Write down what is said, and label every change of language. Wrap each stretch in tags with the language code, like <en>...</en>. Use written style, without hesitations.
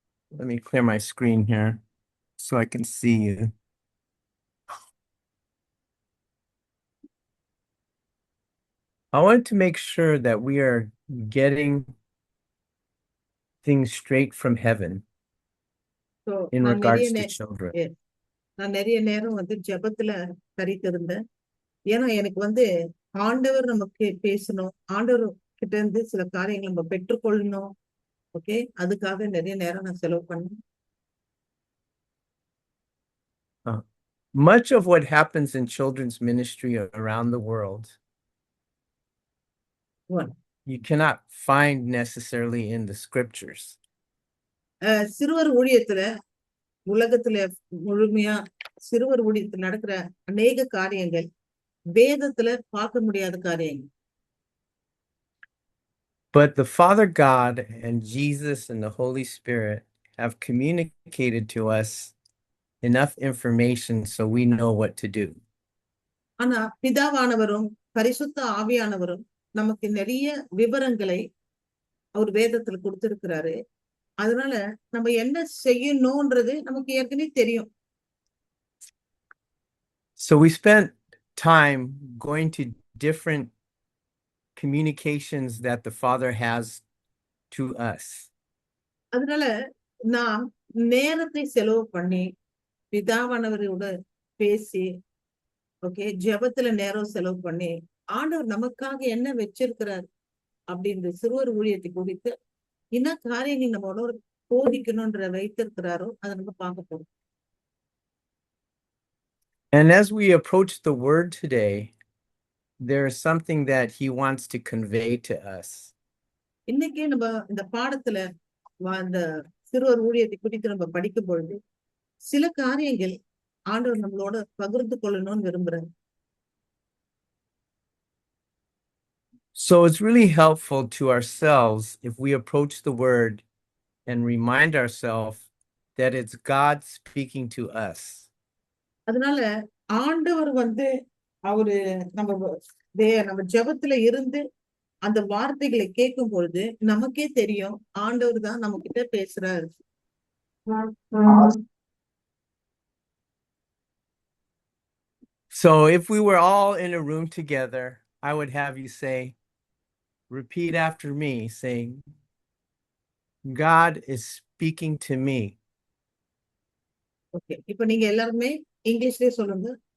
<en>Let me clear my screen here so I can see you. I want to make sure that we are getting things straight from heaven So, in regards to children.</en> <ta>நான் நிறைய நேரம் ஜெபத்துல கரித்திருந்தேன். ஏன்னா எனக்கு ஆண்டவர் நமக்கு பேசணும், ஆண்டவர் கிட்ட இருந்து சில காரியங்களை நம்ம பெற்றுக்கொள்ளணும். ஓகே, அதுக்காக நிறைய நேரம் நான் செலவு பண்ணேன்.</ta> <en>Much of what happens in children's ministry around the world, you cannot find necessarily in the scriptures.</en> <ta>சிறுவர் ஊழியத்துல உலகத்துல முழுமையா சிறுவர் ஊழியத்தில் நடக்கிற அநேக காரியங்கள் வேதத்துல பார்க்க முடியாத காரியங்கள்.</ta> <en>But the Father God and Jesus and the Holy Spirit have communicated to us enough information so we know what to do.</en> <ta>ஆனா பிதாவானவரும் பரிசுத்த ஆவியானவரும் நமக்கு நிறைய விவரங்களை அவர் வேதத்துல கொடுத்திருக்கிறாரு. அதனால நம்ம என்ன செய்யணும்ன்றது நமக்கு ஏற்கனவே தெரியும்.</ta> <en>So we spent time going to different communications that the Father has to us.</en> <ta>அதனால நாம் நேரத்தை செலவு பண்ணி பிதாவானவரோட பேசி, ஓகே, ஜெபத்துல நேரம் செலவு பண்ணி ஆண்டவர் நமக்காக என்ன வச்சிருக்கிறார் அப்படின்ற சிறுவர் ஊழியத்தை குறித்து என்ன காரியங்கள் நம்மளோட போதிக்கணும்ன்ற வைத்திருக்கிறாரோ அதை நம்ம பார்க்க போறோம்.</ta> <en>And as we approach the word today, there is something that he wants to convey to us.</en> <ta>இன்னைக்கு நம்ம இந்த பாடத்துல அந்த சிறுவர் ஊழியத்தை குறித்து நம்ம படிக்கும் பொழுது சில காரியங்கள் ஆண்டவர் நம்மளோட பகிர்ந்து கொள்ளணும்னு விரும்புறாரு.</ta> <en>So it's really helpful to ourselves if we approach the word and remind ourselves that it's God speaking to us.</en> <ta>அதனால ஆண்டவர் அவரு நம்ம ஜெபத்துல இருந்து அந்த வார்த்தைகளை கேட்கும் பொழுது நமக்கே தெரியும் ஆண்டவர் தான் நம்ம கிட்ட பேசுறாரு.</ta> <en>So if we were all in a room together, I would have you repeat after me, saying, God is speaking to me.</en> <ta>Okay, இப்போ நீங்க எல்லாருமே இங்கிலீஷ்லயே சொல்லுங்க.</ta>